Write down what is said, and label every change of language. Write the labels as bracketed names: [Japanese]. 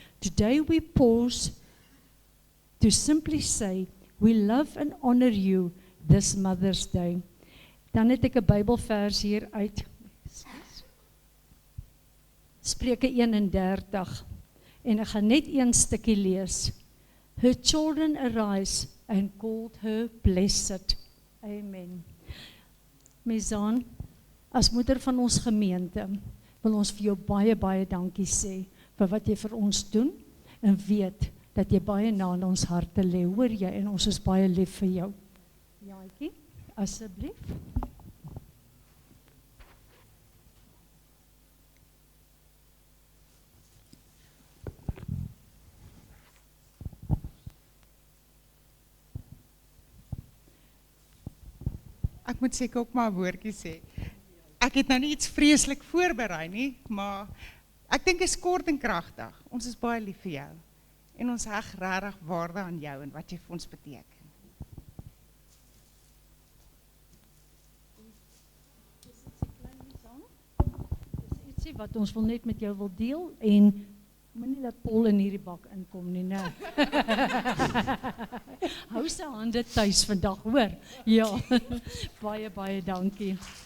[English] Today we pause to simply say, we love and honor you this Mother's Day. [Afrikaans] Dan het ek 'n Bybelvers hier uit Spreuke 31 en ek gaan net een stukkie lees. [English] Her children arise and called her blessed. Amen. [Afrikaans] Mezaan, as moeder van ons gemeente, wil ons vir jou baie dankie sê vir wat jy vir ons doen en weet dat jy baie na in ons harte lê, hoor jy, en ons is baie lief vir jou. Jaaitjie, asseblief. Ek moet seker ook maar 'n woordjie sê. Ek het nou nie iets vreeslik voorberei nie, maar ek dink dit is kort en kragtig. Ons is baie lief vir jou en ons heg regtig waarde aan jou en wat jy vir ons beteken. Dis ietsie wat ons wil net met jou wil deel en Moenie dat Paul in hierdie bak inkom nie, né? Hou sy hande tuis vandag, hoor. Ja, baie, baie dankie.